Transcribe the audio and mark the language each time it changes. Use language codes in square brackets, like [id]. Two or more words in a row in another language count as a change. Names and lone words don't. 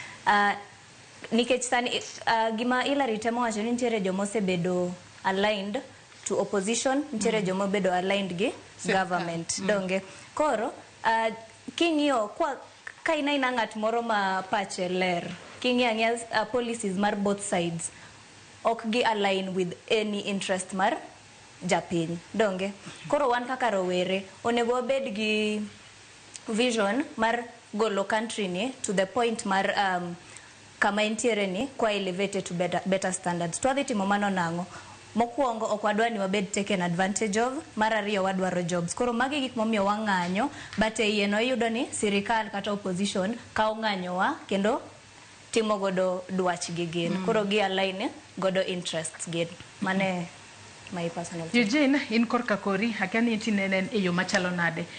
[luo] Nikech sani gima Hilary temo wacho ni nitiere jomo osebedo [en] aligned to opposition, [luo] nitiere jomo bedo aligned gi government donge. Koro king'iyo ka ina ng'at moro ma pache ler, king'iyo policies mar [en] both sides [luo] ok gi [en] align with any interest [luo] mar japiny donge. Koro wan kaka rowere onego wabed gi vision mar golo country ni [en] to the point [luo] mar kama entiere ni kwa [en] elevated to better standards. [luo] Twadhi timo mano nang'o? Mokwongo ok wadwa ni wabed [en] taken advantage of, [luo] mar ariyo wadwaro jobs. Koro magi gik momiyo wang'anyo, but e no iyudo ni sirikal kata opposition kao ng'anyo wa kendo timo godo dwach gi gin. Koro gi align godo interests gin. [en] Mane my personal. [luo] Eugene, in kor kakori, akani tinenen e yo machalo nade.